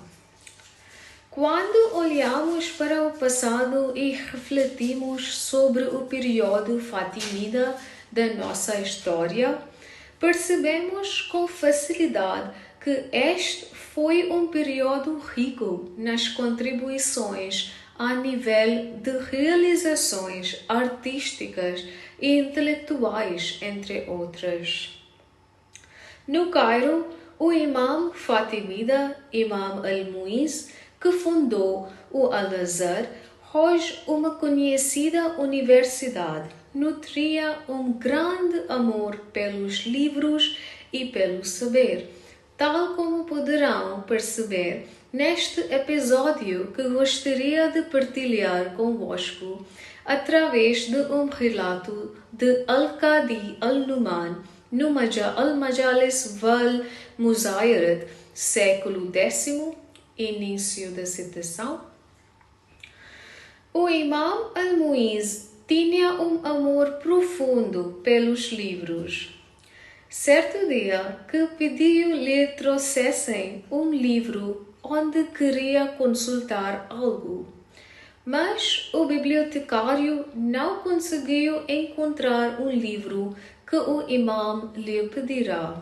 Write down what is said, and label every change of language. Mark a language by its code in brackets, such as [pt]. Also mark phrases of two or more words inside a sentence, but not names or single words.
[pt] Quando olhamos para o passado e refletimos sobre o período fatimida da nossa história, percebemos com facilidade que este foi um período rico nas contribuições a nível de realizações artísticas e intelectuais, entre outras. No Cairo, o imam fatimida, Imam al-Muiz, que fundou o Al-Azhar, hoje uma conhecida universidade, nutria um grande amor pelos livros e pelo saber, tal como poderão perceber neste episódio que gostaria de partilhar convosco através de um relato de Al-Qadi al-Numan no Al-Majalis wal-Muzayarat, século X, início da citação. O Imam al-Muiz tinha um amor profundo pelos livros. Certo dia que pediu-lhe trouxessem um livro onde queria consultar algo, mas o bibliotecário não conseguiu encontrar um livro que o imam lhe pedirá.